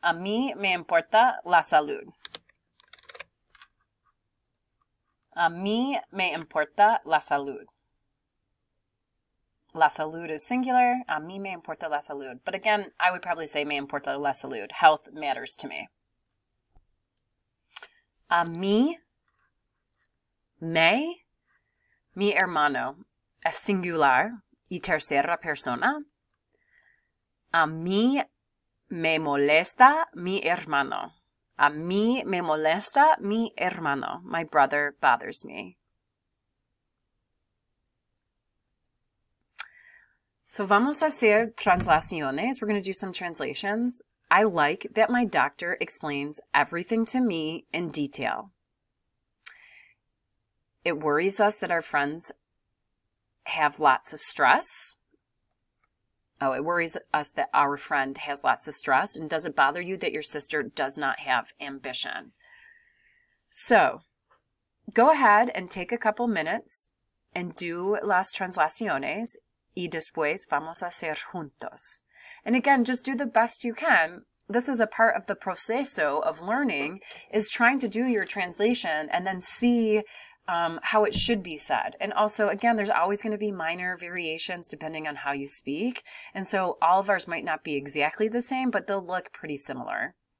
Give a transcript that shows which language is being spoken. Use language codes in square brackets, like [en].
[es] A mí me importa la salud. A mí me importa la salud. La salud [en] is singular. [es] A mí me importa la salud. [en] But again, I would probably say [es] me importa la salud. [en] Health matters to me. [es] A mí, mi hermano, es singular y tercera persona. A mí me molesta mi hermano. A mí me molesta mi hermano. [en] My brother bothers me. [es] So vamos a hacer translaciones. [en] We're going to do some translations. I like that my doctor explains everything to me in detail. It worries us that our friends have lots of stress. Oh, it worries us that our friend has lots of stress. And does it bother you that your sister does not have ambition? So go ahead and take a couple minutes and do [es] las translaciones. Y después vamos a hacer juntos. [en] And again, just do the best you can. This is a part of the proceso of learning, is trying to do your translation and then see how it should be said. And also, again, there's always going to be minor variations depending on how you speak. And so all of ours might not be exactly the same, but they'll look pretty similar.